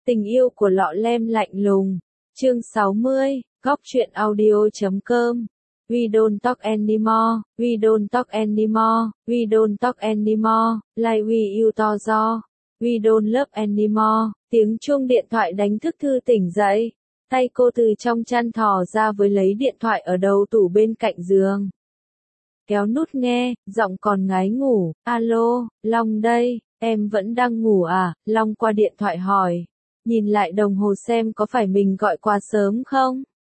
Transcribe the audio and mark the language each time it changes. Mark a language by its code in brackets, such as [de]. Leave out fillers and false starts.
[vi] Tình yêu của Lọ Lem lạnh lùng. Chương 60, góc truyện audio.com. [en] We don't talk anymore, we don't talk anymore, we don't talk anymore, like we used to do. We don't love anymore. [vi] Tiếng chuông điện thoại đánh thức Thư tỉnh dậy. Tay cô từ trong chăn thò ra với lấy điện thoại ở đầu tủ bên cạnh giường. Kéo nút nghe, giọng còn ngái ngủ. Alo, Long đây, em vẫn đang ngủ à? Long qua điện thoại hỏi. Nhìn lại đồng hồ xem có phải mình gọi quá sớm không?